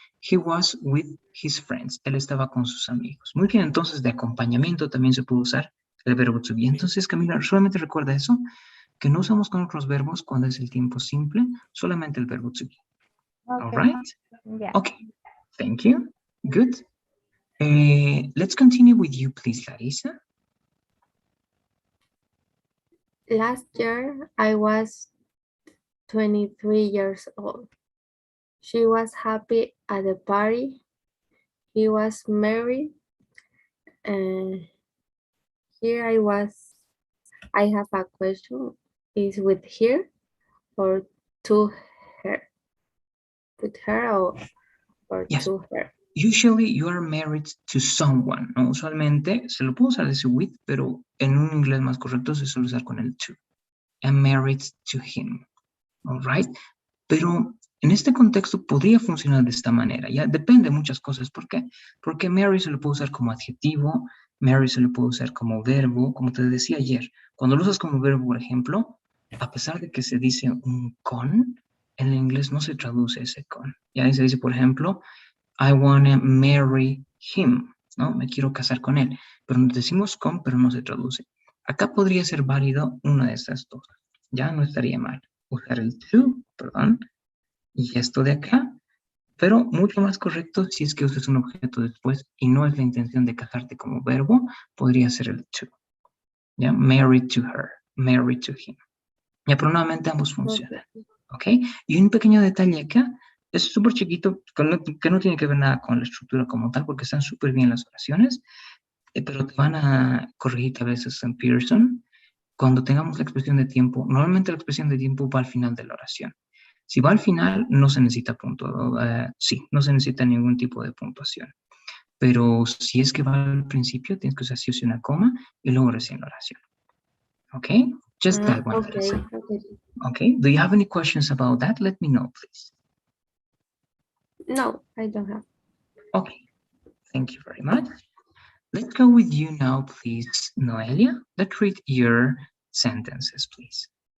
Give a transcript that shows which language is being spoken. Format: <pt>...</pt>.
<en>He was with his friends.</en> <es>Él estaba con sus amigos. Muy bien. Entonces de acompañamiento también se puede usar el verbo to be. Entonces, Camila, solamente recuerda eso, que no usamos con otros verbos cuando es el tiempo simple, solamente el verbo to be.</es> <en>All right?</en> <es>Ya.</es> <en>Okay. Thank you. Good. Let's continue with you, please, Larissa. Last year, I was 23 years old. She was happy at the party. He was married. And here I have a question. Is with her or to her? With her or Yes. to her? Usually you are married to someone, ¿no?</en> <es>Usualmente se lo puedo usar decir with, pero en un inglés más correcto se suele usar con el to.</es> <en>I'm married to him. All right?</en> <es>Pero en este contexto podría funcionar de esta manera, ya depende de muchas cosas. ¿Por qué? Porque marry se lo puede usar como adjetivo, marry se lo puede usar como verbo, como te decía ayer. Cuando lo usas como verbo, por ejemplo, a pesar de que se dice un con, en el inglés no se traduce ese con. Ya se dice, por ejemplo,</es> <en>I wanna marry him,</en> <es>¿no? Me quiero casar con él. Pero decimos con, pero no se traduce. Acá podría ser válido una de estas dos. Ya no estaría mal usar el to, perdón, y esto de acá, pero mucho más correcto si es que usas un objeto después y no es la intención de casarte como verbo, podría ser el to. ¿Ya?</es> <en>Married to her, married to him.</en> <es>Ya, pero nuevamente ambos funcionan. ¿Ok? Y un pequeño detalle acá, es súper chiquito, que no tiene que ver nada con la estructura como tal, porque están súper bien las oraciones, pero te van a corregir a veces en Pearson. Cuando tengamos la expresión de tiempo, normalmente la expresión de tiempo va al final de la oración. Si va al final, no se necesita no se necesita ningún tipo de puntuación. Pero si es que va al principio, tienes que usar sí o sí una coma y luego recién la oración. ¿Ok?</es> <en>Just that one, Okay, Larissa. okay. Okay, do you have any questions about that? Let me know, please. No, I don't have. Okay, thank you very much. Let's go with you now, please, Noelia. Let's read your sentences, please.</en>